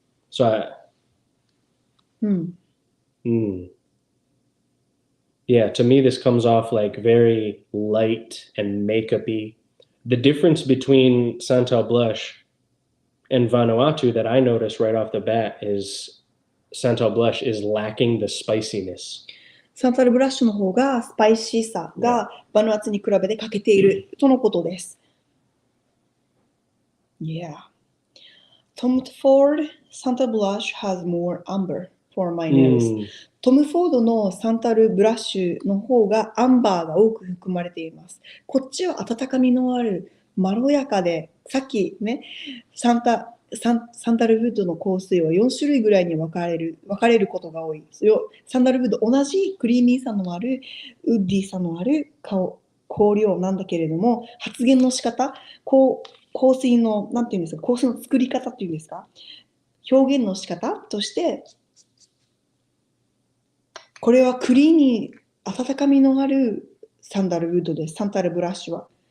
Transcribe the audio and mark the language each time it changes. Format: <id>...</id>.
<en>So yeah, to me, this comes off like very light and makeup-y. The difference between Santal Blush and Vanuatu that I noticed right off the bat is Santal Blush is lacking the spiciness.</en> <ja>サンタルブラッシュの方がスパイシーさがバヌアツに比べて欠けているとのことです。</ja> <en>Yeah. Tom Ford Santal Blush has more amber for my nose.</en> <ja>トム・フォードのサンタルブラッシュの方がアンバーが多く含まれています。こっちは温かみのあるまろやかで、さっきね、サンタルウッドの香水は4種類ぐらいに分かれることが多い。サンダルウッド同じクリーミーさのあるウッディさのある香料なんだけれども、発現の仕方、香水のなんていうんですか、香水の作り方っていうんですか、表現の仕方としてこれはクリーミー、温かみのあるサンダルウッドです。サンタルブラッシュは。</ja>